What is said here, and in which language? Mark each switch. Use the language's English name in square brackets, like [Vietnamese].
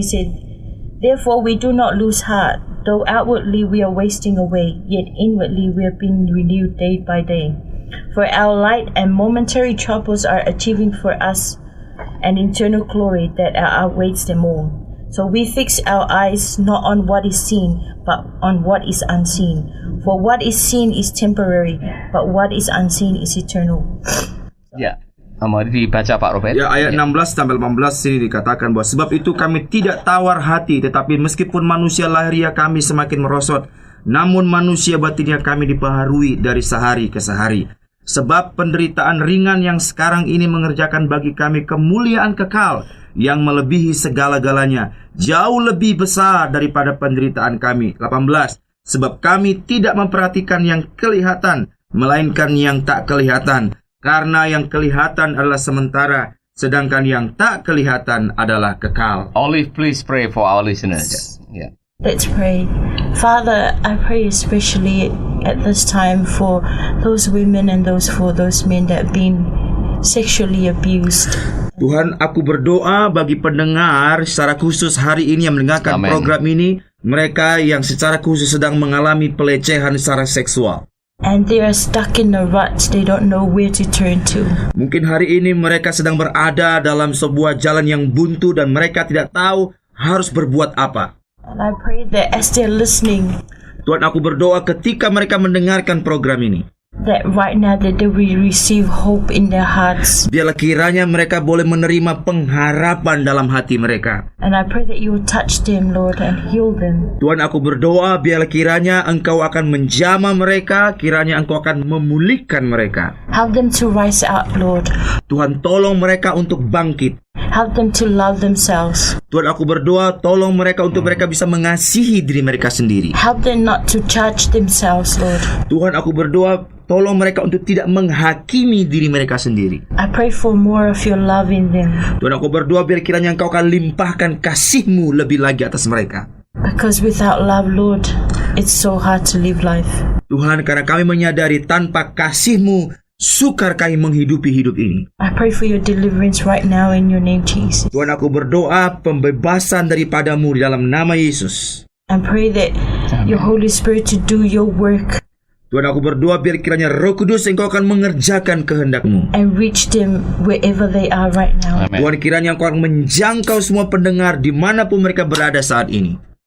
[English] He said, "Therefore we do not lose heart, though outwardly we are wasting away, yet inwardly we are being renewed day by day. For our light and momentary troubles are achieving for us and eternal glory that outweighs them all. So we fix our eyes not on what is seen, but on what is unseen. For what is seen is temporary, but what is unseen is eternal. [Indonesian] Ya, mari dibaca Pak Robert. Ya, ayat 16 sampai 18 sini dikatakan bahwa sebab itu kami tidak tawar hati, tetapi meskipun manusia lahiriah kami semakin merosot, namun manusia batinnya kami dibaharui dari sehari ke sehari. Sebab penderitaan ringan yang sekarang ini mengerjakan bagi kami kemuliaan kekal yang melebihi segala-galanya, jauh lebih besar daripada penderitaan kami. 18. Sebab kami tidak memperhatikan yang kelihatan, melainkan yang tak kelihatan. Karena yang kelihatan adalah sementara, sedangkan yang tak kelihatan adalah kekal. [English] Olive, please pray for our listeners. Yeah. Let's pray. Father, I pray especially at this time for those women and for those men that have been sexually abused. [Indonesian] Tuhan, aku berdoa bagi pendengar secara khusus hari ini yang mendengarkan program ini, mereka yang secara khusus sedang mengalami pelecehan secara seksual. [English] And they are stuck in a rut, they don't know where to turn to. [Indonesian] Mungkin hari ini mereka sedang berada dalam sebuah jalan yang buntu dan mereka tidak tahu harus berbuat apa. [English] And I pray that as they're listening, [Indonesian] Tuhan, aku berdoa ketika mereka mendengarkan program ini, [English] that right now that they will receive hope in their hearts. [Indonesian] biarlah kiranya mereka boleh menerima pengharapan dalam hati mereka. [English] And I pray that you will touch them, Lord, and heal them. [Indonesian] Tuhan, aku berdoa biarlah kiranya Engkau akan menjamah mereka, kiranya Engkau akan memulihkan mereka. [English] Help them to rise up, Lord. [Indonesian] Tuhan, tolong mereka untuk bangkit. [English] Help them to love themselves. [Indonesian] Tuhan, aku berdoa tolong mereka untuk mereka bisa mengasihi diri mereka sendiri. [English] Help them not to judge themselves, Lord. [Indonesian] Tuhan, aku berdoa tolong mereka untuk tidak menghakimi diri mereka sendiri. [English] I pray for more of your love in them. [Indonesian] Tuhan, aku berdoa biar kiranya Engkau akan limpahkan kasih-Mu lebih lagi atas mereka. [English] Because without love, Lord, it's so hard to live life. [Indonesian] Tuhan, karena kami menyadari tanpa kasih-Mu sukar kami menghidupi hidup ini. [English] I pray for your deliverance right now in your name, Jesus. [Indonesian] Tuhan, aku berdoa pembebasan daripada-Mu di dalam nama Yesus. [English] I pray that your Holy Spirit to do your work [Indonesian] Tuhan, aku berdoa biar kiranya Roh Kudus Engkau akan mengerjakan kehendak-Mu. [English] and reach them wherever they are right now. Amen. [Indonesian] Tuhan, kiranya Engkau akan menjangkau semua pendengar dimanapun mereka berada saat ini.